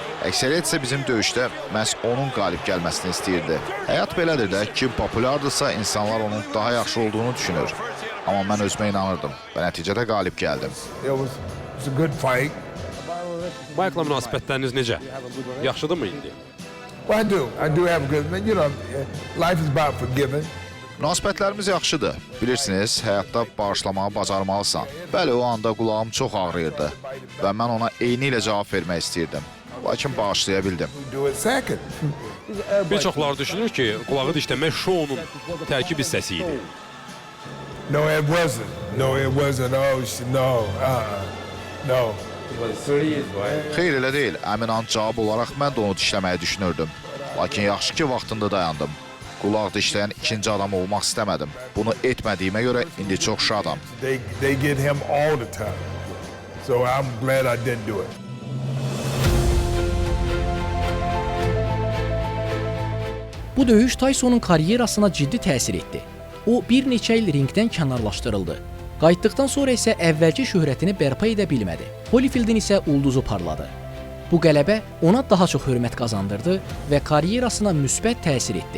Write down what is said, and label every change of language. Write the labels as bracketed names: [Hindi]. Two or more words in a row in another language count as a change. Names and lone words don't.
[Azerbaijani] Əksəriyyət isə bizim döyüşdə məhz onun qalib gəlməsini istəyirdi. Həyat belədir də, kim populyardırsa, insanlar onun daha yaxşı olduğunu düşünür. Amma mən özümə inanırdım və nəticədə qalib gəldim. Mike'la münasibətləriniz necə? Yaxşıdırmı indi? [English] Well, I do have a good, you know, life is about forgiving. [Azerbaijani] Münasibətlərimiz yaxşıdır. Bilirsiniz, həyatda bağışlamağı bacarmalısan. Bəli, o anda qulağım çox ağrıyırdı və mən ona eyni ilə cavab vermək istəyirdim. Lakin bağışlaya bildim. Bir çoxları düşünür ki, qulağı dişləmək şounun tərkib hissəsi idi. [English] No, it wasn't. No, it wasn't. Oh, no, no. [Azerbaijani] Xeyr, elə deyil. Əmin an cavab olaraq mən də onu dişləməyi düşünürdüm. Lakin yaxşı ki, vaxtında dayandım. Qulaq dişləyən ikinci adam olmaq istəmədim. Bunu etmədiyimə görə indi çox şadam. [English] They get him all the time. So I'm glad I didn't do it. [Azerbaijani] Bu döyüş Tysonun karyerasına ciddi təsir etdi. O, bir neçə il ringdən kənarlaşdırıldı. Qayıtdıqdan sonra isə əvvəlki şöhrətini bərpa edə bilmədi. Holyfieldin isə ulduzu parladı. Bu qələbə ona daha çox hörmət qazandırdı və karyerasına müsbət təsir etdi.